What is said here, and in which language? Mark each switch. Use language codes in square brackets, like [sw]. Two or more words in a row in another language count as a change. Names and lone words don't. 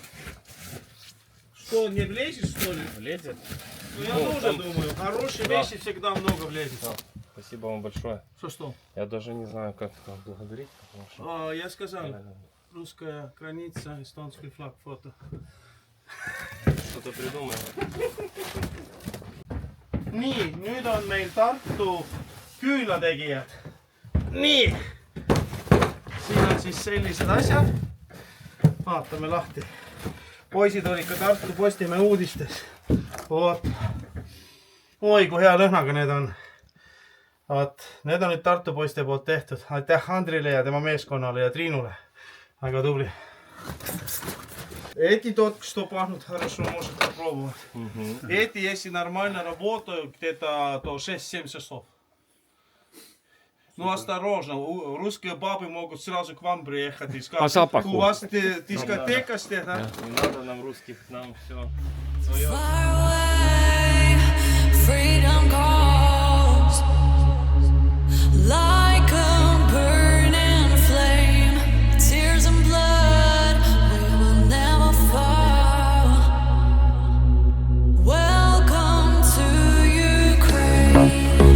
[ru] Что, не влезет, что ли? Влезет? Ну, я тоже думаю, хорошие вещи всегда много влезет. Спасибо вам большое. Что? Я даже не знаю, как благодарить, потому что... Я сказал, русская граница, эстонский флаг, фото. Что-то придумаем. [et] Nii, nüüd on meil Tartu küünlategijad. Nii, siin on siis sellised asjad. Vaatame lahti. Poisid olid ka Tartu Postimehe uudistes. Oot. Oi, kui hea lõhnaga need on. Vaat, need on nüüd Tartu Posti poolt tehtud. Aitäh Andrile ja tema meeskonnale ja Triinule. Väga tubli. [ru] Эти только что пахнут хорошо, может попробовать. Эти, если нормально работают, где-то то 6-7 часов. Ну осторожно, русские бабы могут сразу к вам приехать и сказать, у вас дискотека стоит, да? Не надо нам русских, нам все свое. [en] Far away, freedom calls like a burning flame, tears and blood, we will never fall. Welcome to Ukraine.